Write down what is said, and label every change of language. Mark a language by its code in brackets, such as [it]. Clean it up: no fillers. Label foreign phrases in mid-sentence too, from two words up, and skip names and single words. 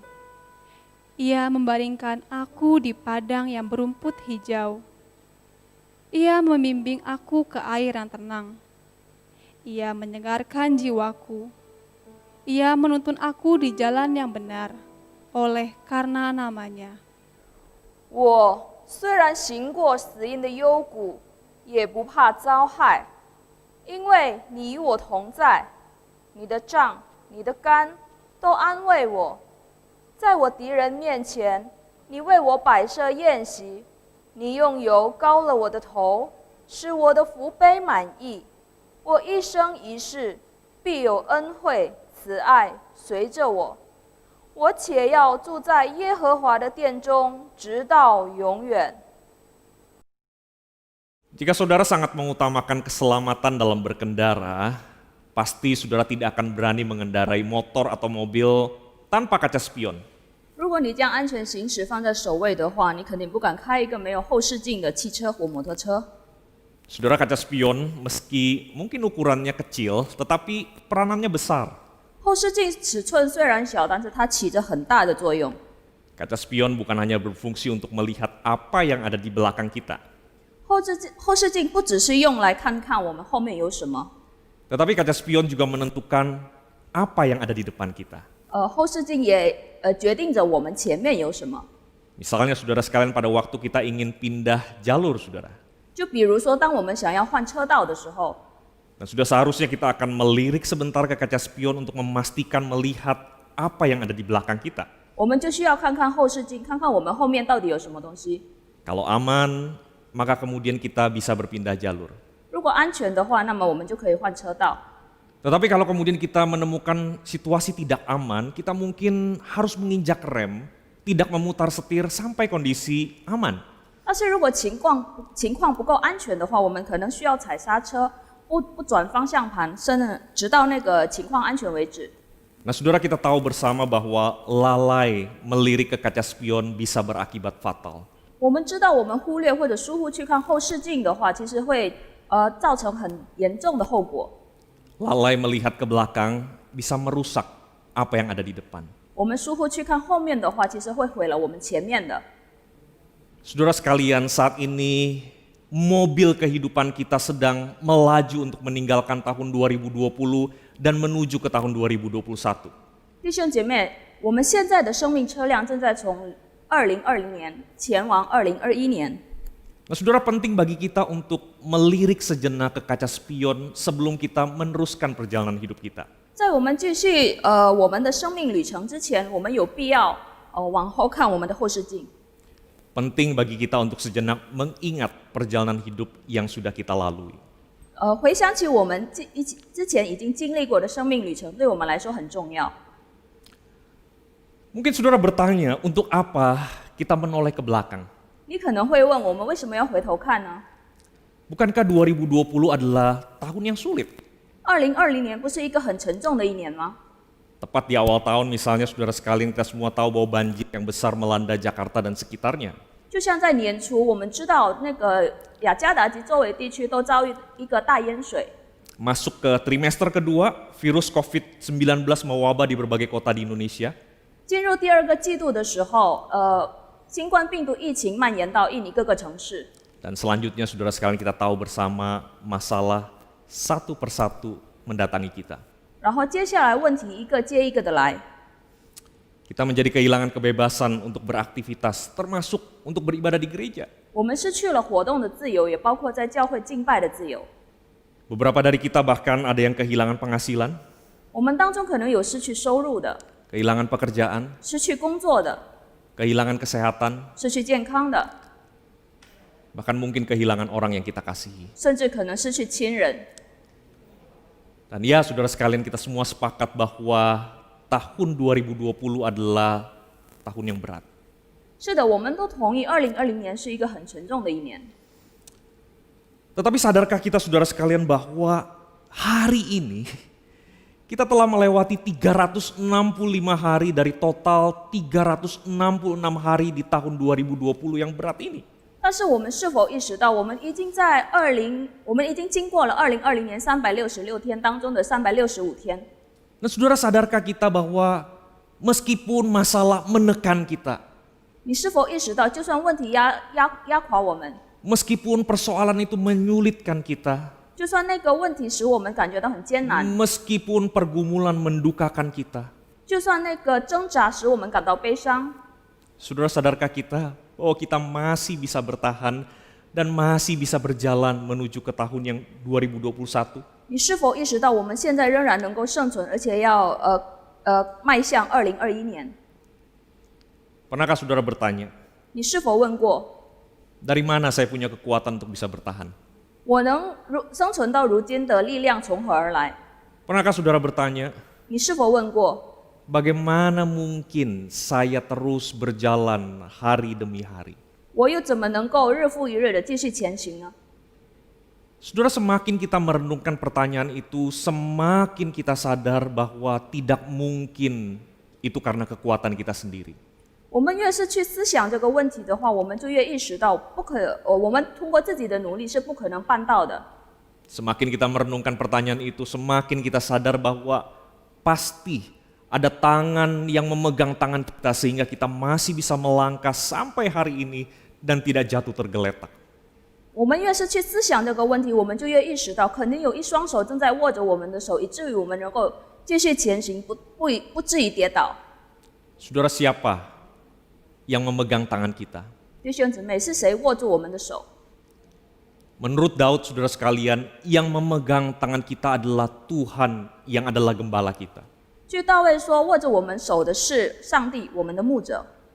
[id] Ia membaringkan aku di padang yang berumput hijau. Ia membimbing aku ke air yang tenang. Ia menyegarkan jiwaku. Ia menuntun aku di jalan yang benar, oleh karena namanya. [zh] 我虽然行过死荫的幽谷，也不怕遭害，因为你与我同在，你的杖、你的竿都安慰我。在我敌人面前，你为我摆设宴席，你用油膏了我的头，使我的福杯满溢。我一生一世必有恩惠慈爱随着我。我且要住在耶和华的殿中，直到永远。 [id] Jika saudara sangat mengutamakan keselamatan dalam berkendara, pasti saudara tidak akan berani mengendarai motor atau mobil tanpa kaca spion. [zh] 如果你将安全行驶放在首位的话，你肯定不敢开一个没有后视镜的汽车或摩托车。 [id] Saudara, kaca spion meski mungkin ukurannya kecil, tetapi peranannya besar. [zh] 后视镜尺寸虽然小，但是它起着很大的作用。 [id] Kaca spion bukan hanya berfungsi untuk melihat apa yang ada di belakang kita, [zh] 后视镜不只是用来看看我们后面有什么， [id] tetapi kaca spion juga menentukan apa yang ada di depan kita. [zh] 后视镜也决定着我们前面有什么。 [id] Misalnya saudara sekalian pada waktu kita ingin pindah jalur saudara, [zh] 就比如说，当我们想要换车道的时候， [id] dan sudah seharusnya kita akan melirik sebentar ke kaca spion untuk memastikan melihat apa yang ada di belakang kita. [zh] 我们就需要看看后视镜，看看我们后面到底有什么东西。 [id] Kalau aman, maka kemudian kita bisa berpindah jalur. [zh] 如果安全的话，那么我们就可以换车道。 [id] Tetapi kalau kemudian kita menemukan situasi tidak aman, kita mungkin harus menginjak rem, tidak memutar setir sampai kondisi aman. [zh] 但是如果情况不够安全的话，我们可能需要踩刹车，不转方向盘，直到那个情况安全为止。 [id] Nah saudara, kita tahu bersama bahwa lalai melirik ke kaca spion bisa berakibat fatal. [zh] 我们知道，我们忽略或者疏忽去看后视镜的话，其实会造成很严重的后果。 [id] Lalai melihat ke belakang bisa merusak apa yang ada di depan. [zh] 我们疏忽去看后面的话，其实会毁了我们前面的。 [id] Saudara sekalian, saat ini mobil kehidupan kita sedang melaju untuk meninggalkan tahun 2020 dan menuju ke tahun 2021. [zh] 弟兄姐妹，我们现在的生命车辆正在从2020年前往2021年。 [id] Nah saudara, penting bagi kita untuk melirik sejenak ke kaca spion sebelum kita meneruskan perjalanan hidup kita. [zh] 在我们继续我们的生命旅程之前，我们有必要往后看我们的后视镜。 [id] Penting bagi kita untuk sejenak mengingat perjalanan hidup yang sudah kita lalui. [zh] 回想起我们之前已经经历过的生命旅程，对我们来说很重要。 [id] Mungkin saudara bertanya, untuk apa kita menoleh ke belakang? [zh] 你可能会问，我们为什么要回头看呢？ [id] Bukankah 2020 adalah tahun yang sulit? [zh] 2020 年不是一个很沉重的一年吗？ [id] Tepat di awal tahun misalnya saudara sekalian, kita semua tahu bahwa banjir yang besar melanda Jakarta dan sekitarnya. [zh] 就像在年初，我们知道那个雅加达及周围地区都遭遇一个大淹水。 [id] Masuk ke trimester kedua, virus COVID-19 mewabah di berbagai kota di Indonesia. [zh] 进入第二个季度的时候，新冠病毒疫情蔓延到印尼各个城市。 [id] Dan selanjutnya saudara sekalian, kita tahu bersama masalah satu persatu mendatangi kita. [zh] 然后接下来问题一个接一个的来， [id] Kita menjadi kehilangan kebebasan untuk beraktivitas, termasuk untuk beribadah di gereja. [zh] 我们失去了活动的自由，也包括在教会敬拜的自由。 [id] Beberapa dari kita bahkan ada yang kehilangan penghasilan, [zh] 我们当中可能有失去收入的， [id] kehilangan pekerjaan, [zh] 失去工作的， [id] kehilangan kesehatan, [zh] 失去健康的， [id] bahkan mungkin kehilangan orang yang kita kasihi. [zh] 甚至可能失去亲人。 [id] Dan ya saudara sekalian, kita semua sepakat bahwa tahun 2020 adalah tahun yang berat. [zh] 是的，我们都同意，2020年是一个很沉重的一年。 [id] Tetapi sadarkah kita saudara sekalian bahwa hari ini kita telah melewati 365 hari dari total 366 hari di tahun 2020 yang berat ini. [zh] 但但是我们是否意识到，我们已经经过了2020年366天当中的365天？ [id] Nah saudara, sadarkah kita bahwa meskipun masalah menekan kita, [zh] 你是否意识到，就算问题压垮我们， [id] meskipun persoalan itu menyulitkan kita, [zh] 就算那个问题使我们感觉到很艰难， [id] meskipun pergumulan mendukakan kita, [zh] 就算那个挣扎使我们感到悲伤， [id] saudara sadarkah kita bahwa kita masih bisa bertahan dan masih bisa berjalan menuju ke tahun yang 2021? [zh] 你是否意识到，我们现在仍然能够生存，而且要迈向2021年？ [id] Pernahkah saudara bertanya, [zh] 你是否问过， [id] dari mana saya punya kekuatan untuk bisa bertahan? [zh] 我能生存到如今的力量从何而来？ [id] Pernahkah saudara bertanya, [zh] 你是否问过， [id] bagaimana mungkin saya terus berjalan hari demi hari? [zh] 我又怎么能够日复一日的继续前行呢？ [id] Saudara, semakin kita merenungkan pertanyaan itu, semakin kita sadar bahwa tidak mungkin itu karena kekuatan kita sendiri. [zh] 我们越是去思想这个问题的话，我们就越意识到我们通过自己的努力是不可能办到的。 [id] Semakin kita merenungkan pertanyaan itu, semakin kita sadar bahwa pasti ada tangan yang memegang tangan kita sehingga kita masih bisa melangkah sampai hari ini dan tidak jatuh tergeletak. [zh] 我们越是去思想这个问题，我们就越意识到，肯定有一双手正在握着我们的手，以至于我们能够继续前行，不至于跌倒。 [id] Saudara, siapa yang memegang tangan kita? [zh] 弟兄姊妹，是谁握住我们的手？ [id] Menurut Daud, saudara sekalian, yang memegang tangan kita adalah Tuhan yang adalah gembala kita. [zh] 据大卫说，握着我们手的是上帝，我们的牧者。